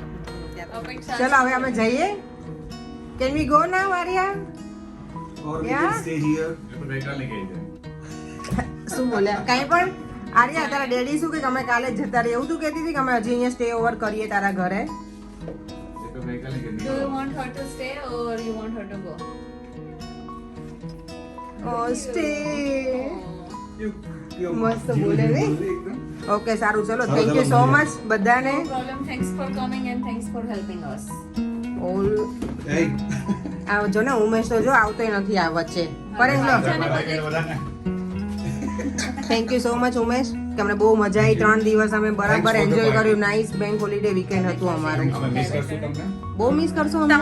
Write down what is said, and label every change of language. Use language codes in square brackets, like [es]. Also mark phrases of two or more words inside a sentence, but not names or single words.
[gu] ચલો હવે અમે જઈએ. [en] can we go now [gu] આર્યા? શું બોલ્યા? કાંઈ પણ આર્યા, તારા ડેડી શું કે અમે કાલે જ જતા રહીએ એવું તું કહેતી હતી કે અમે હજી અહીંયા [en] stay over [gu] કરીએ તારા ઘરે? [en] Do you want her to stay or you want her to go? [gu] સ્ટે મસ્ત બોલે ને. ઓકે સારું, ચલો [en] thank you so much [gu] બધાને. [en] No problem. Thanks for coming and thanks for helping us. [gu] ઓલ આ જો ને ઉમેશ તો જો આવતોય નથી આ વચ્ચે. પણ [en] thank you so much [gu] ઉમેશ, કે અમને બહુ મજા આવી. 3 દિવસ અમે બરાબર એન્જોય કર્યું. [en] nice bank holiday weekend [gu] હતું અમારું. બહુ મિસ કરશો અમને?